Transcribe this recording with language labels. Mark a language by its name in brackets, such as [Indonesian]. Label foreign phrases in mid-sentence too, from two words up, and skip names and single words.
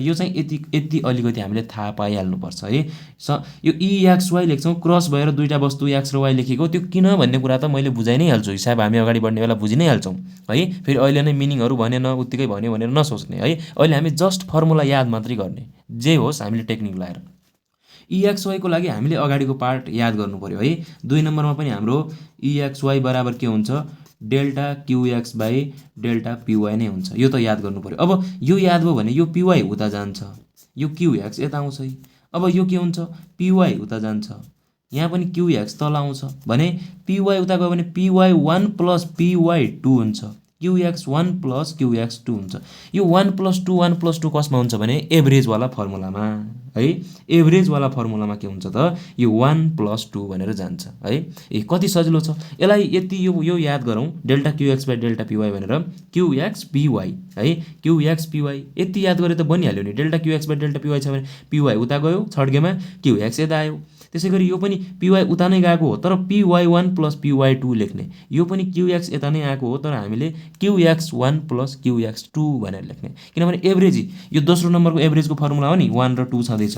[Nepali] यो चाहिँ यति अलिकति हामीले थाहा पाइहाल्नुपर्छ है। यो इएक्सवाई लेख्छौँ, क्रस भएर दुईवटा वस्तु एक्स र वाई लेखेको, त्यो किन भन्ने कुरा त मैले बुझाइ नै हाल्छु, हिसाब हामी अगाडि बढ्ने बेला बुझि नै हाल्छौँ है। फेरि अहिले नै मिनिङहरू भनेन, उत्तिकै भन्यो भनेर नसोच्ने है। अहिले हामी [English] just formula [Nepali] याद मात्रै गर्ने, जे होस् हामीले टेक्निक लाएर। EXY को लागि हामीले अगाडिको पार्ट याद गर्नु पर्यो है। 2 नम्बरमा पनि हाम्रो EXY बराबर के हुन्छ डेल्टा QX बाई डेल्टा PY नै हुन्छ। यो त याद गर्नु पर्यो। अब यो याद भयो भने यो PY उता जान्छ, यो QX यता आउँछ है। अब यो के हुन्छ PY उता जान्छ, यहाँ पनि QX तल आउँछ भने PY उता गयो भने PY1 प्लस PY2 हुन्छ, QX1 प्लस QX2 हुन्छ। यो 1 प्लस 2 1 प्लस 2 कसमा हुन्छ भने एभरेजवाला फर्मुलामा है। एभरेजवाला फर्मुलामा के हुन्छ त यो 1 प्लस 2 भनेर जान्छ है। कति सजिलो छ। यसलाई यति यो याद गरौँ डेल्टा QX बाई डेल्टा PY भनेर QX PY है। QX PY यति याद गरे त बनिहाल्यो नि। डेल्टा QX बाई डेल्टा PY छ भने PY उता गयो छड्केमा, QX यता आयो। त्यसै गरी यो पनि PY उता नै गएको हो तर PY1 प्लस PY2 लेख्ने। यो पनि QX यता नै आएको हो तर हामीले QX1 प्लस QX2 भनेर लेख्ने। किनभने एभरेज यो दोस्रो नम्बरको एभरेजको फर्मुला हो नि 1 र 2 छँदैछ।